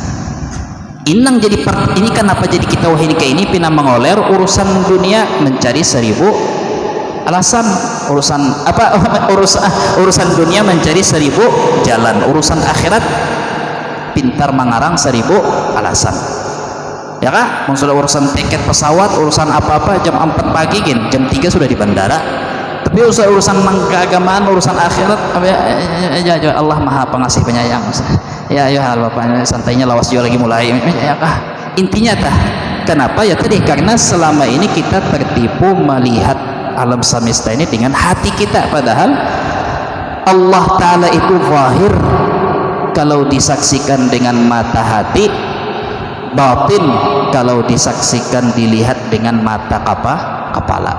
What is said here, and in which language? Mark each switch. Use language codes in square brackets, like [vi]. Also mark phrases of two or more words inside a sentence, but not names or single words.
[id] Ini kenapa jadi kita wahini kayak ini pina mengoler urusan dunia mencari 1000 alasan, urusan dunia mencari 1000 jalan, urusan akhirat pintar mengarang 1000 alasan, ya kah? Sudah urusan tiket pesawat, urusan apa-apa jam 4 pagi jam 3 sudah di bandara. Tapi urusan keagamaan, urusan akhirat ya Allah Maha Pengasih Penyayang. [bjn] Ya Bapak santainya lawas juga lagi mulai, ya kah? [id] Intinya kenapa ya tadi karena selama ini kita tertipu melihat alam semesta ini dengan hati kita, padahal Allah Ta'ala itu zahir kalau disaksikan dengan mata hati, batin kalau disaksikan dilihat dengan mata kepala.